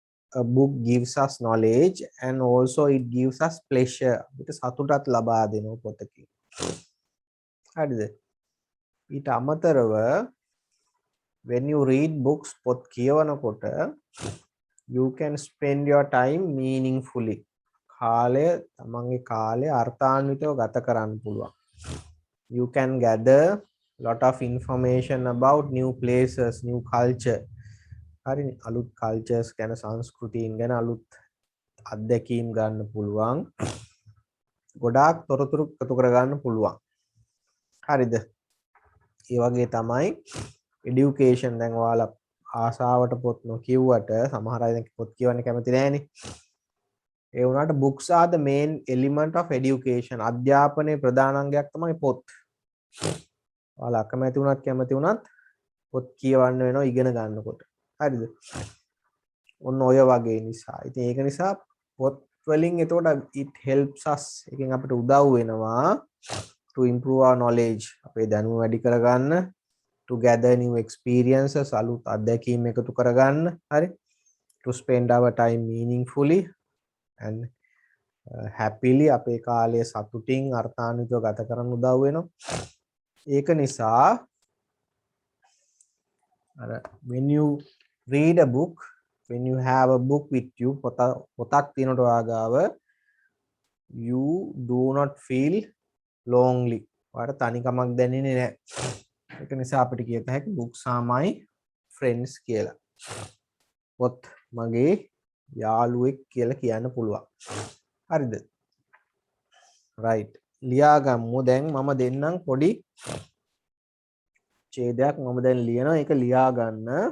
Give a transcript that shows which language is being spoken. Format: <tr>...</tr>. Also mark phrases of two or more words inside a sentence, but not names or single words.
<en>a book gives us knowledge and also it gives us pleasure.</en> <si>අපිට සතුටක් ලබා දෙනවා පොතකින්. හරිද? ඊට අමතරව</si> <en>when you read books</en> <si>පොත් කියවනකොට</si> <en>you can spend your time meaningfully.</en> <si>කාලය තමන්ගේ කාලය අර්ථාන්විතව ගත කරන්න පුළුවන්. You can gather lot of information about new places, new culture. හරි අලුත් කල්චර්ස් ගැන සංස්කෘතීන් ගැන අලුත් අත්දැකීම් ගන්න පුළුවන්. ගොඩාක් තොරතුරු එකතු කරගන්න පුළුවන්. හරිද? ඒ වගේ තමයි education. දැන් ඔයාලා ආසාවට පොත් නොකියුවට සමහර අය දැන් පොත් කියවන්න කැමති නැහැනේ. ඒ වුණාට</si> <en>books are the main element of education.</en> <si>අධ්‍යාපනයේ ප්‍රධාන අංගයක් තමයි පොත්. ඔයාලා අකමැති වුණත් කැමති වුණත් පොත් කියවන්න වෙනවා ඉගෙන ගන්නකොට. හරිද? ඔන්න ඔය වගේ නිසා. ඉතින් ඒක නිසා පොත් වලින් එතකොට</si> <en>it helps us.</en> <si>එකෙන් අපිට උදව් වෙනවා</si> <en>to improve our knowledge.</en> <si>අපේ දැනුම වැඩි කරගන්න,</si> <en>to gather new experiences,</en> <si>අලුත් අත්දැකීම් එකතු කරගන්න. හරි?</si> <en>To spend our time meaningfully and happily</en> <si>අපේ කාලය සතුටින් අර්ථාන්විතව ගත කරන්න උදව් වෙනවා. ඒක නිසා</si> <en>when you read a book, when you have a book with you,</en> <si>පොතක් තියෙනට ඔයාගාව,</si> <en>you do not feel lonely.</en> <si>ඔයාලට තනිකමක් දැනෙන්නේ නැහැ. ඒක නිසා අපිට කියත හැකි</si> <en>books are my friends</en> <si>කියලා. පොත් මගේ යාළුවෙක් කියලා කියන්න පුළුවන්. හරිද? right. ලියාගමු. දැන් මම දෙන්නම් පොඩි ඡේදයක් මම දැන් ලියනවා. ඒක ලියා ගන්න.</si>